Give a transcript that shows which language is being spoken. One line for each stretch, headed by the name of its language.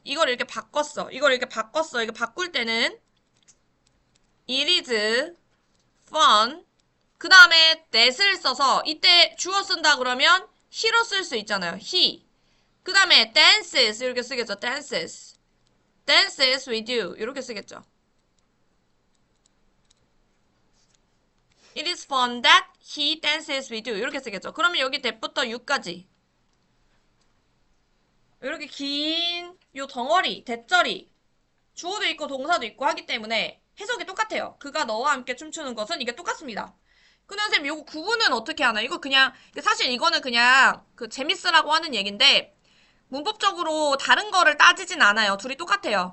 Korean: 이걸 이렇게 바꿨어. 이거 바꿀 때는
English: it is fun
Korean: 그 다음에 that을 써서 이때 주어 쓴다 그러면 he로 쓸 수 있잖아요.
English: he.
Korean: 그 다음에 dances 이렇게 쓰겠죠.
English: dances. dances with you
Korean: 이렇게 쓰겠죠.
English: It is fun that he dances with you
Korean: 이렇게 쓰겠죠. 그러면 여기 that부터 you까지 이렇게 긴 요 덩어리, 대절이 주어도 있고 동사도 있고 하기 때문에 해석이 똑같아요. 그가 너와 함께 춤추는 것은 이게 똑같습니다. 근데 선생님 이거 구분은 어떻게 하나? 이거 그냥 사실 이거는 그냥 그 재밌으라고 하는 얘긴데 문법적으로 다른 거를 따지진 않아요. 둘이 똑같아요.